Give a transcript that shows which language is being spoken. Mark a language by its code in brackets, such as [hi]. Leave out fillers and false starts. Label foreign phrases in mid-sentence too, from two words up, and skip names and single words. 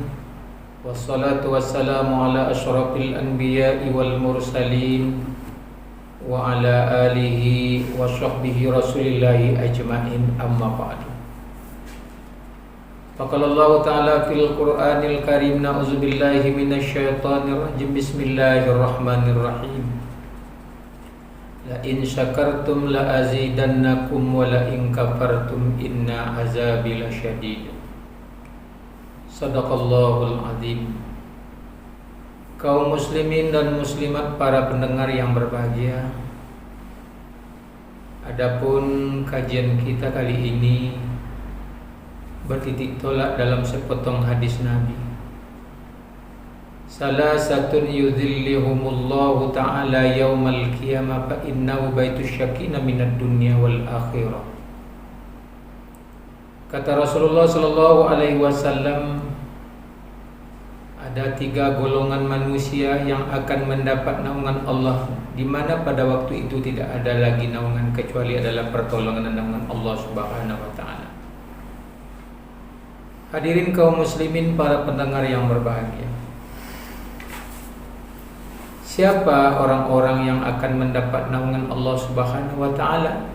[ar] والصلاة والسلام على أشرف الأنبياء والمرسلين وعلى آله وصحبه رسول الله أجمعين، أما بعد. فقال الله تعالى في القرآن الكريم، نعوذ بالله من الشيطان الرجيم. Bismillahirrahmanirrahim. لئن شكرتم لأزيدنكم ولئن كفرتم إن عذابي لشديد. صدق الله العظيم. [id] Kaum muslimin dan muslimat, para pendengar yang berbahagia, adapun kajian kita kali ini bertitik tolak dalam sepotong hadis Nabi. [ar] ثلاثة يظلهم الله تعالى يوم القيامة فإنه بيت السكينة من الدنيا والآخرة. [id] Kata Rasulullah [ar] صلى الله عليه وسلم, [id] ada 3 golongan manusia yang akan mendapat naungan Allah, di mana pada waktu itu tidak ada lagi naungan kecuali adalah pertolongan dan naungan Allah [ar] سبحانه وتعالى. [id] Hadirin kaum muslimin, para pendengar yang berbahagia, siapa orang-orang yang akan mendapat naungan Allah [ar] سبحانه وتعالى?